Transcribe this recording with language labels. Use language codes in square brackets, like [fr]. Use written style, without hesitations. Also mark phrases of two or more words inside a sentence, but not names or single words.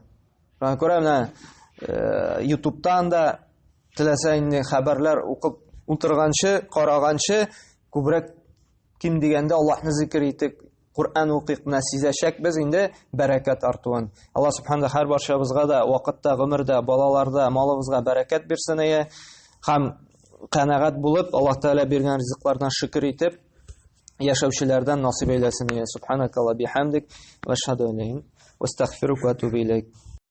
[tt] Күрәм, YouTube'тан да теләсә инде хәбәрләр укып утырганчы, караганчы күбрәк ким дигәндә Аллаһны зикр итеп, Коръән укыйк, менә сизәчәк без инде бәрәкәт артуын. [ar] الله سبحانه [tt] һәр барчабызга да вакытта, гомердә, балаларда, малыбызга бәрәкәт бирсен һәм канәгать булып, Аллаһ Тәгалә биргән ризыклардан шөкр итеп яшәүчеләрдән насыйп әйләсен. [ar] سبحانك اللهم بحمدك وأشهد أن لا إله إلا أنت وأستغفرك وأتوب إليك.